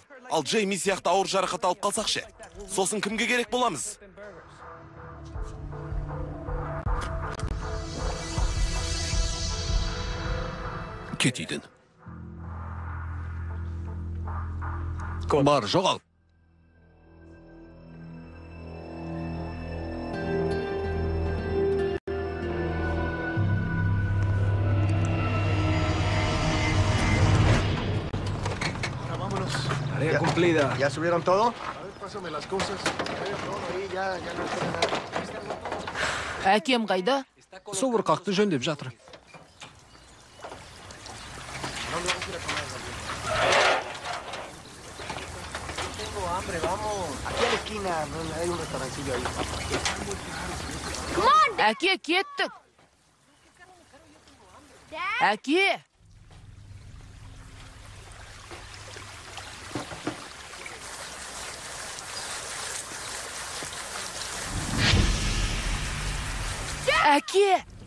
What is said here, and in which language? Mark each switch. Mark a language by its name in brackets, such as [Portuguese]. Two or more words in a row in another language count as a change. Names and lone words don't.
[Kazakh] Ал Джейми сияқты ауыр жарақат алып қалсақ ше. Сосын кімге керек боламыз? Кет үйден. Бар, жоғал. [Spanish] Tarea cumplida. ¿Ya subieron todo? A ver, pásame las cosas. Todo ahí, ya no espera nada. [Kazakh] Әкем қайда? Собыр қақты жөндеп жатыр. [Spanish] Aquí a la esquina hay un restaurancillo ahí. [Kazakh] Әке, кеттік. Әке! Әке!